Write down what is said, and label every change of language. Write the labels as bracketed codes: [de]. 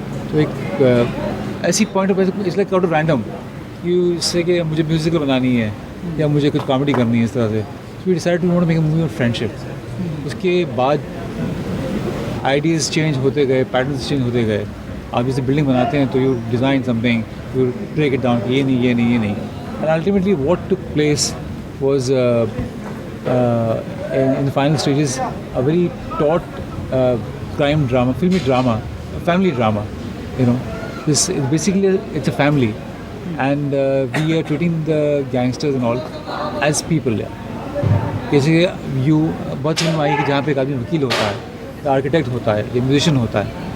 [hi] तो एक ऐसी point of [en] it's like out of random [hi] कि इससे कि मुझे म्यूजिकल बनानी है या मुझे कुछ कॉमेडी करनी है, इस तरह से. [en] So we decide to want to make a movie of friendship. [hi] उसके बाद आइडियाज़ चेंज होते गए, [en] Patterns change होते गए. [hi] आप जैसे बिल्डिंग बनाते हैं तो [en] you design something, you break it down, [hi] ये नहीं. [en] And ultimately what took place was in the final stages a very taut crime drama, filmy drama, family drama. You know, this is basically it's a family, and we are treating the gangsters and all as people. [hi] जैसे बहुत film आई कि जहाँ पे एक आदमी वकील होता है, आर्किटेक्ट होता है, या म्यूजिशियन होता है.